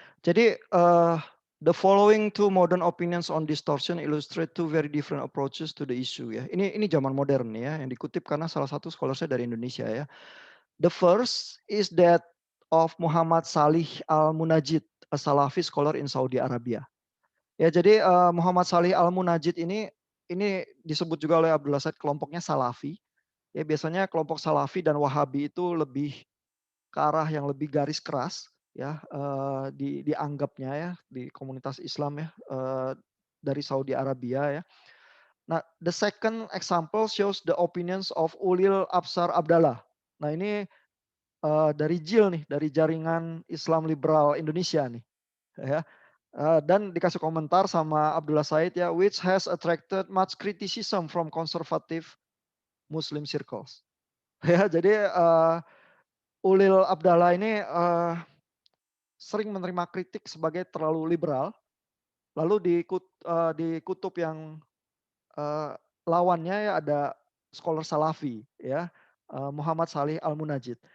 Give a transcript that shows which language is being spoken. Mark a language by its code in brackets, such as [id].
[en] Jadi, the following two modern opinions on distortion illustrate two very different approaches to the issue ya. [id] Ini zaman modern ya, yang dikutip karena salah satu scholar-nya dari Indonesia ya. [en] The first is that of Muhammad Salih Al-Munajid, a Salafi scholar in Saudi Arabia. [id] Ya jadi, Muhammad Salih Al-Munajid ini disebut juga oleh Abdullah Said kelompoknya Salafi. Ya biasanya kelompok Salafi dan Wahabi itu lebih ke arah yang lebih garis keras ya, dianggapnya ya di komunitas Islam ya, dari Saudi Arabia ya. [en] Nah, the second example shows the opinions of Ulil Absar Abdallah. [id] Nah ini, dari JIL nih, dari Jaringan Islam Liberal Indonesia nih, ya. Dan dikasih komentar sama Abdullah Said ya, [en] which has attracted much criticism from conservative Muslim circles. [id] Ya, jadi Ulil Abdallah ini sering menerima kritik sebagai terlalu liberal. Lalu di kutub yang lawannya ya ada scholar Salafi ya, Muhammad Salih Al-Munajid.